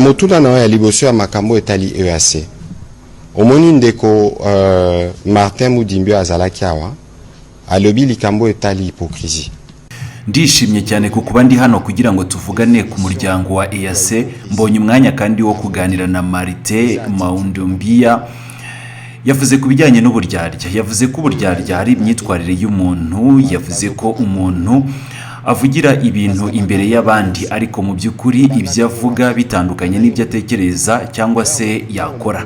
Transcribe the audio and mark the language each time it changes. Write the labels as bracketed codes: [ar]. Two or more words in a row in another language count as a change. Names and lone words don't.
[ln] motula na ya liboso ya makambo etali EAC omoni ndeko Martin Mudimbyo azalaki awa alobi likambo etali hypocrisie. [rw] Ndishimye cyane kuko ndi hano kugira ngo tuvugane ku muryango wa EAC. Mbonye umwanya kandi wo kuganira na Martin Mudimbyo. Yavuze ku bijyanye n'uburyarya, yavuze ko uburyarya ari imyitwarire y'umuntu, yavuze ko umuntu avugira ibintu imbere y'abandi ariko mu by'ukuri ibyo avuga bitandukanye n'ibyo atekereza cyangwa se yakora.